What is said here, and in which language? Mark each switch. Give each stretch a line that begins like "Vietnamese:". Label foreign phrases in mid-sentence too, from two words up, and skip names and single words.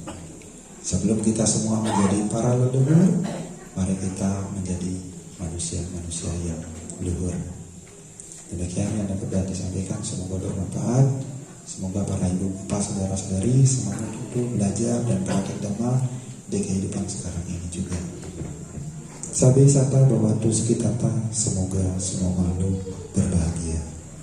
Indonesian: Sebelum kita semua menjadi para leluhur, mari kita menjadi manusia-manusia yang luhur. Demikian yang dapat disampaikan, semoga bermanfaat. Semoga para ibu bapak saudara-saudari semangat untuk belajar dan praktek dhamma di kehidupan sekarang ini juga.
Pali: Sabe sata bhavantu sukitata,
Indonesian: semoga semua makhluk berbahagia.